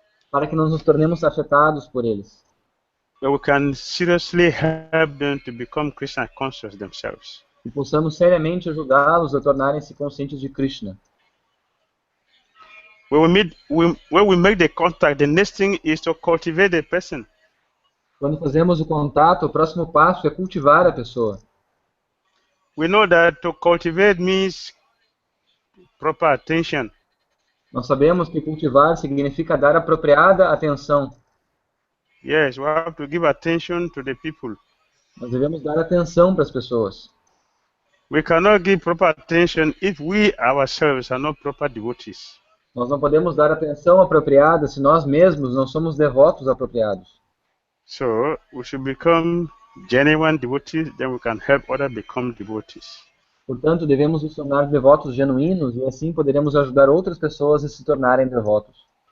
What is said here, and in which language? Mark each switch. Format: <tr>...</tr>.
<pt>Para que não nos tornemos afetados por eles.</pt> <en>But we can seriously help them to become Krishna conscious themselves.</en> <pt>E possamos seriamente ajudá-los a tornarem-se conscientes de Krishna.</pt> <en>When we make the contact, the next thing is to cultivate the person.</en> <pt>Quando fazemos o contato, o próximo passo é cultivar a pessoa.</pt> <en>We know that to cultivate means proper attention.</en> <pt>Nós sabemos que cultivar significa dar apropriada atenção.</pt> <en>Yes, we have to give attention to the people.</en> <pt>Nós devemos dar atenção para as pessoas.</pt> <en>We cannot give proper attention if we ourselves are not proper devotees.</en> <pt>Nós não podemos dar atenção apropriada se nós mesmos não somos devotos apropriados.</pt> <en>So, we should become genuine devotees, then we can help others become devotees.</en> <pt>Portanto, devemos nos tornar devotos genuínos e assim poderemos ajudar outras pessoas a se tornarem devotos.</pt>